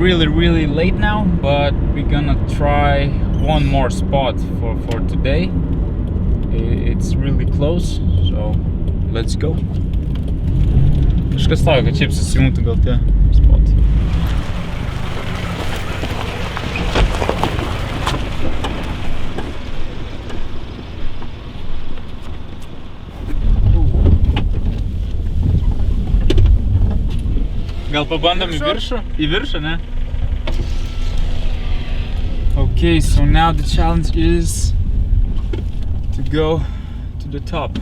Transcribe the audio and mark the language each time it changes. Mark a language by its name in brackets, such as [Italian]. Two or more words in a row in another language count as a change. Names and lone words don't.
[English] really late now, but we're gonna try one more spot for today. It's really close, so let's go. [Lithuanian] Kažkas tau, kad šiaip susijungtų gal tie spotai. Gal pabandom į viršų? Į viršų, ne? [English] Okay, so now the challenge is to go to the top.